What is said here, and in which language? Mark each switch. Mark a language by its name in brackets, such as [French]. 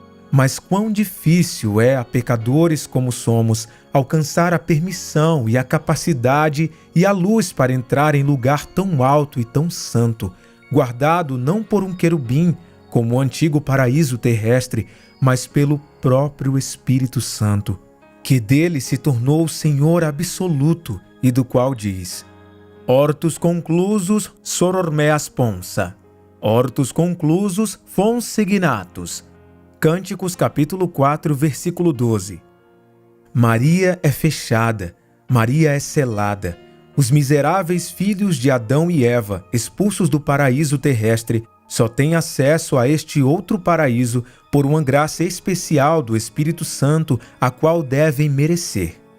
[Portuguese] Mas quão difícil é a pecadores como somos alcançar a permissão e a capacidade e a luz para entrar em lugar tão alto e tão santo, guardado não por um querubim, como o antigo paraíso terrestre, mas pelo próprio Espírito Santo, que dele se tornou o Senhor absoluto e do qual diz: [Latin] Hortus conclusus soror meas ponsa, hortus conclusus fons signatus. [Portuguese] Cânticos capítulo 4, versículo 12. Maria é fechada, Maria é selada. Os miseráveis filhos de Adão e Eva, expulsos do paraíso terrestre, só têm acesso a este outro paraíso por uma graça especial do Espírito Santo, a qual devem merecer.